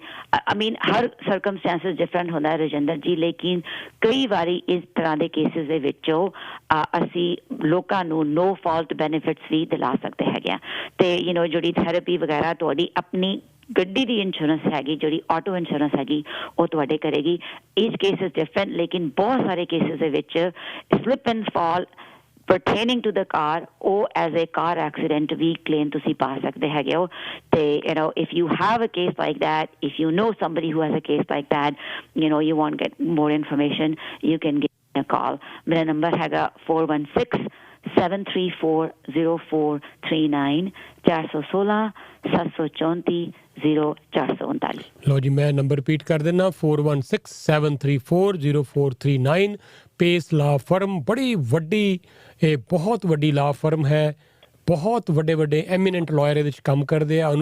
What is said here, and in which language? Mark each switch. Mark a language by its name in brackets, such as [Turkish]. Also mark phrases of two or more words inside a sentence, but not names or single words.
[Punjabi] ਹਰ [English] circumstances different [Punjabi] ਹੁੰਦਾ ਹੈ ਰਜਿੰਦਰ ਜੀ, ਲੇਕਿਨ ਕਈ ਵਾਰੀ ਇਸ ਤਰ੍ਹਾਂ ਦੇ ਕੇਸਿਸ ਦੇ ਵਿੱਚੋਂ ਅਸੀਂ ਲੋਕਾਂ ਨੂੰ [English] no fault benefits [Punjabi] ਵੀ ਦਿਲਾ ਸਕਦੇ ਹੈਗੇ ਆ। ਤੇ ਜਿਹੜੀ ਥੈਰੇਪੀ ਵਗੈਰਾ ਤੁਹਾਡੀ ਆਪਣੀ ਗੱਡੀ ਦੀ ਇੰਸ਼ੋਰੈਂਸ ਹੈਗੀ, ਜਿਹੜੀ [English] auto insurance [Punjabi] ਹੈਗੀ, ਉਹ ਤੁਹਾਡੇ ਕਰੇਗੀ। [English] each case is different, [Punjabi] ਲੇਕਿਨ ਬਹੁਤ ਸਾਰੇ ਕੇਸਿਸ ਦੇ ਵਿੱਚ [English] slip and fall pertaining to the car or as a car accident [Punjabi] ਵੀ claim ਤੁਸੀਂ ਪਾ ਸਕਦੇ ਹੈਗੇ ਹੋ। [English] ਤੇ if you have a case like that, if you know somebody who has a case like that, you want to get more information, you can give me a call. [Punjabi] ਮੇਰਾ ਨੰਬਰ ਹੈਗਾ 416-734-0439 416-734-0439। ਲੋ ਜੀ, ਮੈਂ [English] number repeat [Punjabi] ਕਰ ਦਿੰਦਾ 416-734-0439। ਪੇਸ [English] law firm [Punjabi] ਬੜੀ ਵੱਡੀ, ਇਹ ਬਹੁਤ ਵੱਡੀ ਲਾ ਫਰਮ ਹੈ, ਬਹੁਤ ਵੱਡੇ ਵੱਡੇ [English] eminent lawyer [Punjabi] ਇਹਦੇ ਵਿੱਚ ਕੰਮ ਕਰਦੇ ਆ।